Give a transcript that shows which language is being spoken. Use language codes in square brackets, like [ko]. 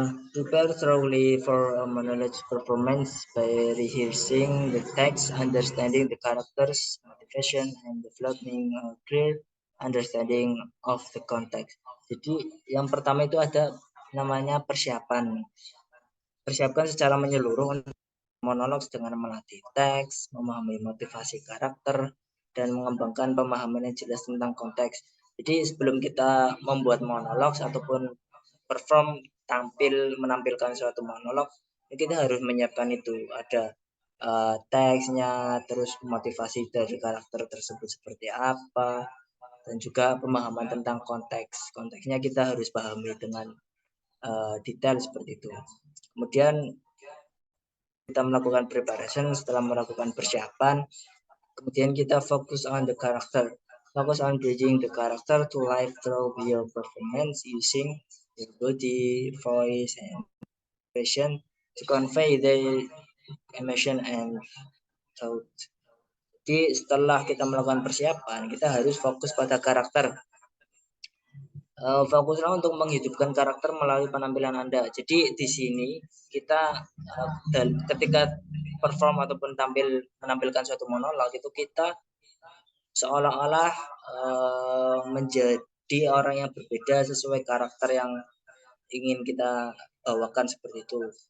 [en] Prepare thoroughly for a monologue performance by rehearsing the text, understanding the characters, motivation, and developing a clear understanding of the context. [id] Jadi yang pertama itu ada namanya persiapan. Persiapkan secara menyeluruh monolog dengan melatih teks, memahami motivasi karakter, dan mengembangkan pemahaman yang jelas tentang konteks. Jadi sebelum kita membuat monolog ataupun perform menampilkan suatu monolog, kita harus menyiapkan itu, ada teksnya, terus motivasi dari karakter tersebut seperti apa, dan juga pemahaman tentang konteks. Konteksnya kita harus pahami dengan detail seperti itu. Kemudian kita melakukan preparation, setelah melakukan persiapan, kemudian kita fokus [en] on the character. Focus on bridging the character to life through your performance using your body, voice, and expression to convey the emotion and thought. [id] Jadi setelah kita melakukan persiapan, kita harus fokus pada karakter. Fokuslah untuk menghidupkan karakter melalui penampilan Anda. Jadi di sini kita ketika perform ataupun menampilkan suatu monolog itu kita seolah-olah menjadi orang yang berbeda sesuai karakter yang ingin kita bawakan seperti itu.